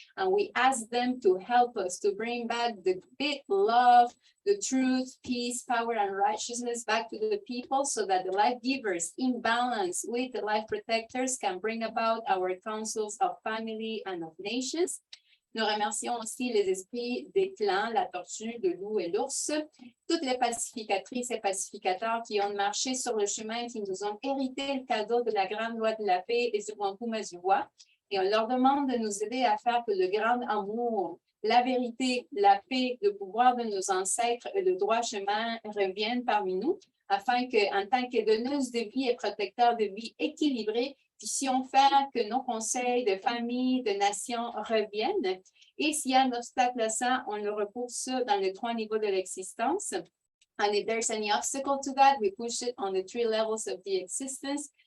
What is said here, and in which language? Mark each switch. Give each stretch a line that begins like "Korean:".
English: And we ask them to help us to bring back the big love, the truth, peace, power, and righteousness back to the people, so that the life givers in balance with the life protectors can bring about our councils of family and of nations.
French: Nous remercions aussi les esprits des clans, la tortue, le loup et l'ours, toutes les pacificatrices et pacificateurs qui ont marché sur le chemin, qui nous ont hérité le cadeau de la grande loi de la paix et du Wampum Azua. Et on leur demande de nous aider à faire que le grand amour, la vérité, la paix, le pouvoir de nos ancêtres et le droit chemin reviennent parmi nous, afin que, en tant que donneuse de vie et protecteur de vie équilibrée, puissions faire que nos conseils de famille, de nation reviennent. Et s'il y a un obstacle à ça, on le repousse dans les 3 niveaux de l'existence.
English: And if there's any obstacle to that, we push it on the 3 levels of the existence.